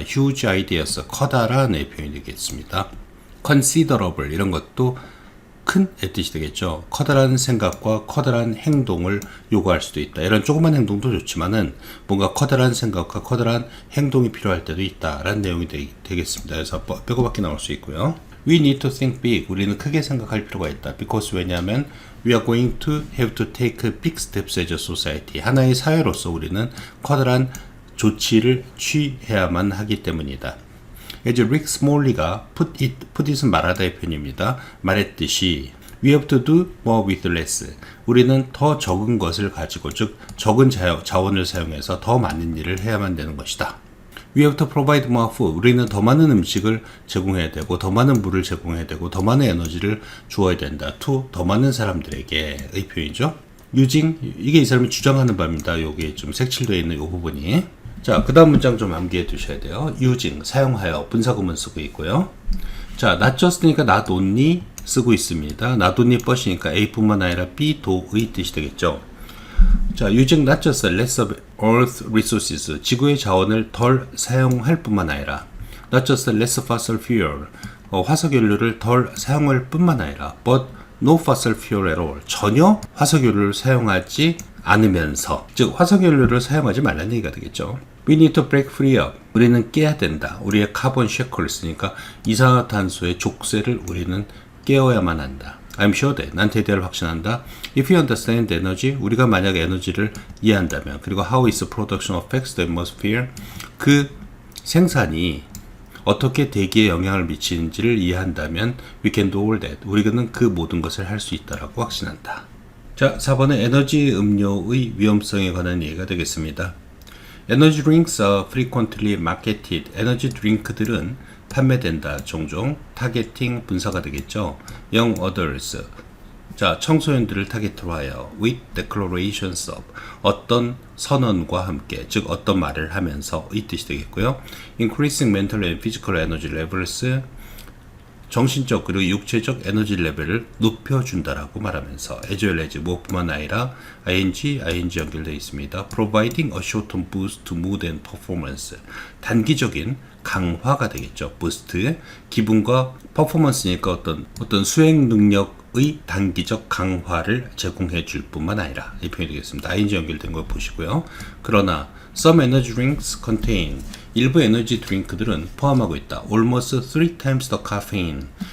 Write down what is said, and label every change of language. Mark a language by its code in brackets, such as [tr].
[en] huge ideas, [ko] 커다란 의 표현이 되겠습니다. considerable, 이런 것도 큰 뜻이 되겠죠. 커다란 생각과 커다란 행동을 요구할 수도 있다. 이런 조그만 행동도 좋지만은 뭔가 커다란 생각과 커다란 행동이 필요할 때도 있다라는 내용이 되겠습니다. 그래서 빼고 받기 나올 수 있고요. [en] We need to think big. [ko] 우리는 크게 생각할 필요가 있다. [en] Because [ko] 왜냐하면 [en] we are going to have to take big steps as a society. [ko] 하나의 사회로서 우리는 커다란 조치를 취해야만 하기 때문이다. as Rick Smalley가 [en] put it은 [ko] 말하다의 표현입니다. 말했듯이 [en] we have to do more with less. [ko] 우리는 더 적은 것을 가지고, 즉 적은 자원을 사용해서 더 많은 일을 해야만 되는 것이다. [en] We have to provide more food. [ko] 우리는 더 많은 음식을 제공해야 되고 더 많은 물을 제공해야 되고 더 많은 에너지를 주어야 된다. to 더 많은 사람들에게의 표현이죠. [en] using [ko] 이게 이 사람이 주장하는 바입니다. 여기에 좀 색칠되어 있는 이 부분이. 자, 그 다음 문장 좀 암기해 두셔야 돼요. using 사용하여 분사구문 쓰고 있고요. 자, [en] not just니까 [ko] not only 쓰고 있습니다. [en] not only but이니까 [ko] A뿐만 아니라 B, 도의 뜻이 되겠죠. [en] 자, using not just less of earth resources, [ko] 지구의 자원을 덜 사용할 뿐만 아니라 [en] not just less fossil fuel, [ko] 화석연료를 덜 사용할 뿐만 아니라 [en] but no fossil fuel at all, [ko] 전혀 화석연료를 사용하지 않으면서, 즉 화석연료를 사용하지 말라는 얘기가 되겠죠. [en] We need to break free up, [ko] 우리는 깨야 된다. 우리의 카본 쉐클을 쓰니까 이산화탄소의 족쇄를 우리는 깨어야만 한다. [en] I'm sure that, [ko] 난 대대를 확신한다. [en] If you understand energy, [ko] 우리가 만약 에너지를 이해한다면, [en] 그리고 how its production affects the atmosphere, [ko] 그 생산이 어떻게 대기에 영향을 미치는지를 이해한다면 [en] we can do all that, [ko] 우리는 그 모든 것을 할 수 있다라고 확신한다. 자, 4번은 에너지 음료의 위험성에 관한 얘기가 되겠습니다. [en] Energy drinks are frequently marketed. [ko] 에너지 드링크들은 판매된다. 종종 타겟팅 분사가 되겠죠. [en] Young adults. [ko] 자, 청소년들을 타겟으로 하여 [en] with declarations of, [ko] 어떤 선언과 함께, 즉 어떤 말을 하면서 이 뜻이 되겠고요. [en] Increasing mental and physical energy levels, [ko] 정신적 그리고 육체적 에너지 레벨을 높여준다라고 말하면서 [en] as well as [ko] 무엇뿐만 아니라 [en] ing 연결되어 있습니다. Providing a short-term boost to mood and performance, [ko] 단기적인 강화가 되겠죠. boost, 기분과 퍼포먼스니까 어떤 수행 능력의 단기적 강화를 제공해 줄 뿐만 아니라 이 표현이 되겠습니다. ing 연결된 걸 보시고요. 그러나 [en] some energy drinks contain, [ko] 일부 에너지 드링크들은 포함하고 있다. [en] Almost 3 times the caffeine.